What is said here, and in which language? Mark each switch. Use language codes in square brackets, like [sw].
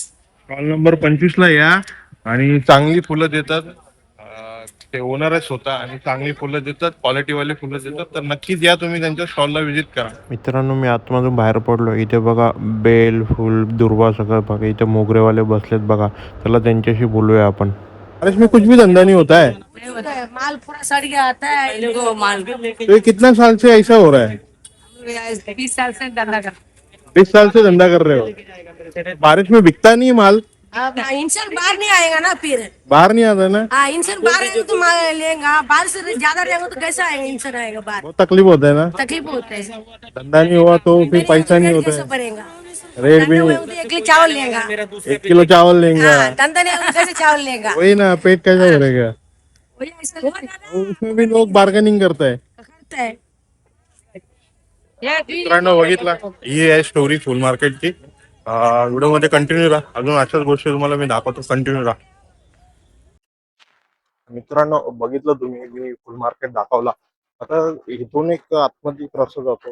[mr] Stall number 25 ला या. आणि चांगली फुलं देतात. ते ओनर आहे स्वतः आणि चांगली फुलं देतात, क्वालिटीवाले फुलं देतात. तर नक्कीच या तुम्ही त्यांच्या स्टॉलला व्हिजिट करा. मित्रांनो, मी आतमधून बाहेर पडलो. इथे बघा बेल, फुल, दुर्वा सगळं बघा. इथे मोगरेवाले बसलेत बघा. चला त्यांच्याशी बोलूया आपण. [hi] अरे इसमें कुछ भी धंधा नहीं होता है. माल पूरा सड़ गया आता है इनको माल तो ये कितना साल से ऐसा हो रहा है? 20 साल से धंधा कर 20 साल से धंधा कर रहे हो. बारिश में बिकता नहीं है माल. इंसान बाहर नहीं आएगा ना फिर। बाहर नहीं आता ना. हाँ, इंसान बाहर आएगा तो माल लेगा, बाहर से ज्यादा रहेगा तो कैसा आएगा? इंसान आएगा बाहर, बहुत तकलीफ होता है ना. तकलीफ होता है। धंधा नहीं हुआ तो फिर पैसा नहीं होता कैसे है. भरेगा? रेट भी धंधा हुआ तो 1 किलो चावल लेगा। 1 किलो चावल लेंगे. हाँ, धंधा नहीं हुआ तो कैसे चावल लेगा? वही ना, पेट कैसा भरेगा. वही ऐसा होगा ना, उसमें भी लोग बार्गेनिंग करता है. करता है। [mr] मित्रांनो, बघितला ही आहे स्टोरी फुल मार्केटची. व्हिडिओ मध्ये कंटिन्यू राहा. अजून अशाच गोष्टी तुम्हाला मी दाखवतो. कंटिन्यू राहा. मित्रांनो, बघितलं तुम्ही, मी फुल मार्केट दाखवला. आता इथून एक आतमध्ये रस्ता जातो.